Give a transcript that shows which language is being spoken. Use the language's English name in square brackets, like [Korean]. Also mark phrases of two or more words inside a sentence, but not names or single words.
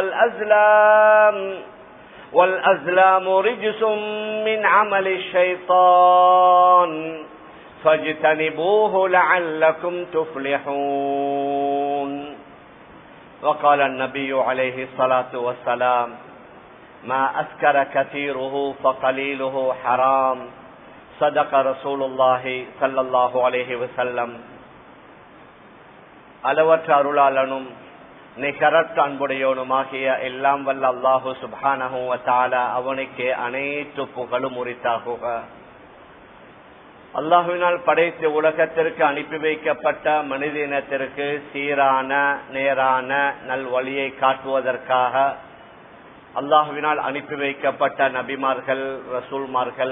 [Arabic] والأزلام رجس من عمل الشيطان فاجتنبوه لعلكم تفلحون. وقال النبي عليه الصلاة والسلام ما أسكر كثيره فقليله حرام صدق رسول الله صلى الله عليه وسلم. [Tamil] அளவற்ற அருளாளனும் நிகரற்ற அன்புடையோனுமாகிய எல்லாம் வல்ல [Arabic] الله سبحانه وتعالى [Tamil] அவனுக்கு அனைத்து புகழும் உரித்தாகுக. அல்லாஹுவினால் படைத்து உலகத்திற்கு அனுப்பி வைக்கப்பட்ட மனித இனத்திற்கு சீரான நேரான நல்வழியை காட்டுவதற்காக அல்லாஹுவினால் அனுப்பி வைக்கப்பட்ட நபிமார்கள், ரசூல்மார்கள்,